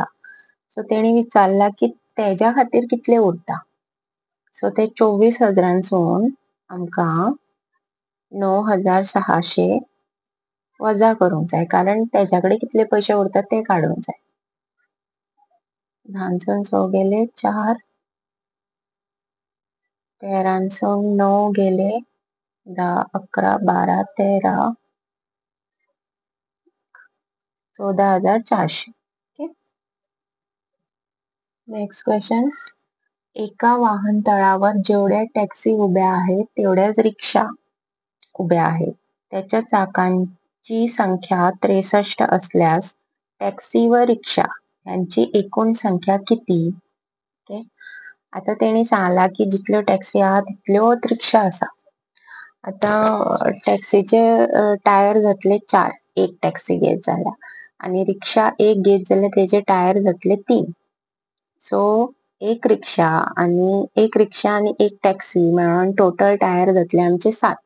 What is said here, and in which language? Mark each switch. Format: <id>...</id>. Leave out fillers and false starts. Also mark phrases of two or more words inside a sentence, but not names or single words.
<kok>सो तेणी विचारला की तेज्या खातीर कितले उरता. सो ते 24,000सून आमकां 9,600 वजा करूंक जाय, कारण तेज्याकडे कितले पैसे उरतात ते काडूंक जाय. 10सून 6 गेले 4, 13सून 9 गेले 10, 11, 12, 13, 14,400. ओके.</kok> <en>Next question.</en> <mr>एका वाहनतळावर जेवढ्या टॅक्सी उभ्या आहेत तेवढ्याच रिक्षा उभ्या आहेत. त्याच्या चाकांची संख्या 63 असल्यास टॅक्सी व रिक्षा यांची एकूण संख्या किती? ओके.</mr> <kok>आता तेणी सांगला की जितल्यो टॅक्सी आहा तितल्योच रिक्षा आसा. आता टॅक्सीचे टायर जातले 4, एक टॅक्सी घेत जाल्यार, आणि रिक्षा एक घेत जाल्यार तेजे टायर जातले 3. सो एक रिक्षा आणि एक टॅक्सी मेळोन</kok> <en>total tyre</en> <kok>जातले आमचे 7.</kok>